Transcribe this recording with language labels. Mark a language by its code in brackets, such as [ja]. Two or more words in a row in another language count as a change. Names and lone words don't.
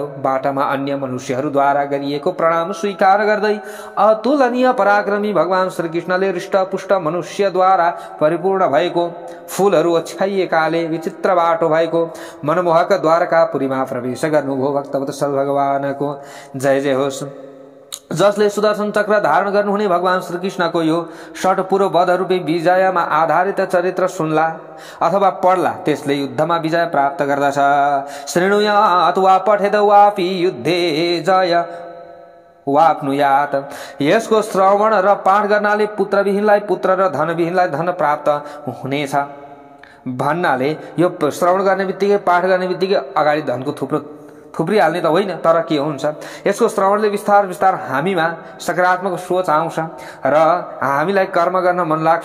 [ne] बाटामा अन्य मनुष्यहरूद्वारा गरिएको प्रणाम स्वीकार गर्दै अतुलनीय पराक्रमी भगवान श्रीकृष्णले हृष्टपुष्ट मनुष्यद्वारा परिपूर्ण भएको, फूलहरू ओछ्याइएकाले विचित्र बाटो भएको मनमोहक द्वारकापुरीमा प्रवेश गर्नुभयो। भक्तवत्सल भगवानको जय जय होस्। जसले सुदर्शन चक्र धारण गर्नुहुने भगवान श्रीकृष्णको यो षट्पुर वधरूपी विजयमा आधारित चरित्र सुन्ला अथवा पढ्ला त्यसले युद्धमा विजय प्राप्त गर्दछ। [sa] श्रेणुयात् वा पठेद वापि युद्धे जय वाप्नुयात्। [ne] यसको श्रवण र पाठ गर्नाले पुत्रविहीनलाई पुत्र र धनविहीनलाई धन प्राप्त हुनेछ भन्नाले यो श्रवण गर्ने बित्तिकै पाठ गर्ने बित्तिकै अगाडि धनको थुप्रिहाल्ने त होइन, तर के हुन्छ यसको श्रवणले बिस्तार बिस्तार हामीमा सकारात्मक सोच आउँछ र हामीलाई कर्म गर्न मन लाग्छ।